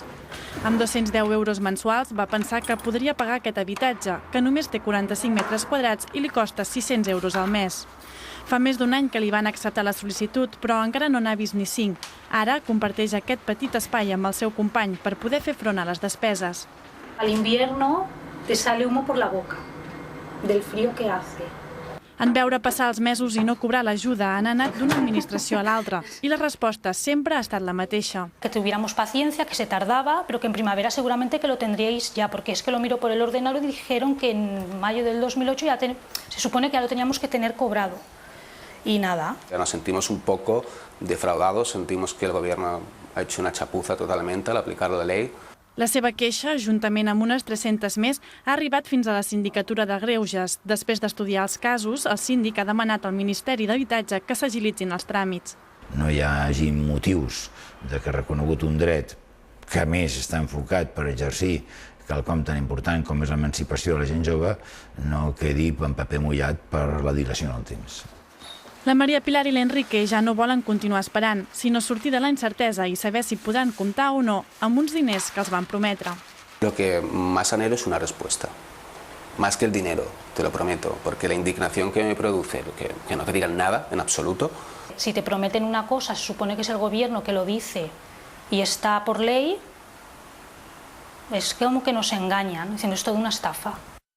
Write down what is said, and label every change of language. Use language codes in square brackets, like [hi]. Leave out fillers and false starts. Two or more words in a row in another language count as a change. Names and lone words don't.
[ca] Amb 210 euros mensuals va pensar que podria pagar aquest habitatge, que només té 45 metres quadrats i li costa 600 euros al mes. Fa més d'un any que li van acceptar la sol·licitud, però encara no n'ha vist ni 5. Ara comparteix aquest petit espai amb el seu company per poder fer front a les despeses. [es] Al invierno te sale humo por la boca, del frío que hace. [ca] En veure passar els mesos i no cobrar l'ajuda han anat d'una administració a l'altra i la resposta sempre ha estat la mateixa. [es] Que tuviéramos paciencia, que se tardaba, pero que en primavera seguramente que lo tendríais ya, porque es que lo miro por el ordenador y dijeron que en mayo del 2008 ya se supone que ya lo teníamos que tener cobrado. Y nada. Ya nos sentimos un poco defraudados, sentimos que el gobierno ha hecho una chapuza totalmente al aplicar la ley. [ca] La seva queixa, juntament amb unes 300 més, ha arribat fins a la Sindicatura de Greuges. Després d'estudiar els casos, el síndic ha demanat al Ministeri d'Habitatge que s'agilitzin els tràmits. No hi hagi motius de que reconegut un dret que a més està enfocat per exercir quelcom tan important com és l'emancipació de la gent jove, no quedi en paper mullat per la dilació en el temps. La Maria Pilar i l'Enrique ja no volen continuar esperant, sinó sortir de la incertesa i saber si podran comptar o no amb uns diners que els van prometre. [es] Lo que más anhelo es una respuesta, más que el dinero, te lo prometo, porque la indignación que me produce, que no te digan nada en absoluto. Si te prometen una cosa, se supone que es el gobierno que lo dice y está por ley, es como que nos engañan, diciendo es toda una estafa.